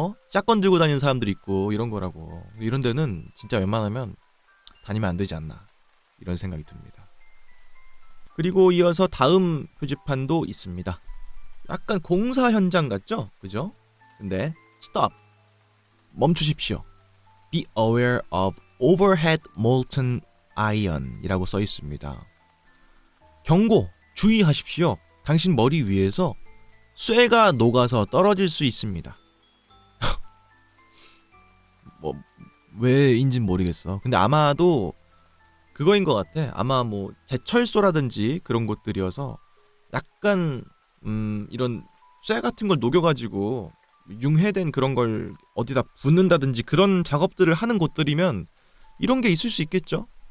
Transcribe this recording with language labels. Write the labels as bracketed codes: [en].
[ko] 샷건 들고 다니는 사람들 있고 이런 거라고. 이런 데는 진짜 웬만하면 다니면 안 되지 않나 이런 생각이 듭니다. 그리고 이어서 다음 표지판도 있습니다. 약간 공사 현장 같죠? 그죠? 근데 stop, 멈추십시오. [en] Be aware of overhead molten iron [ko] 이라고 써 있습니다. 경고, 주의하십시오. 당신 머리 위에서 쇠가 녹아서 떨어질 수 있습니다. 뭐 왜인진 모르겠어. 근데 아마도 그거인 것 같아. 아마 뭐 제철소라든지 그런 곳들이어서 약간 이런 쇠 같은 걸 녹여가지고 융해된 그런 걸 어디다 붓는다든지 그런 작업들을 하는 곳들이면 이런 게 있을 수 있겠죠.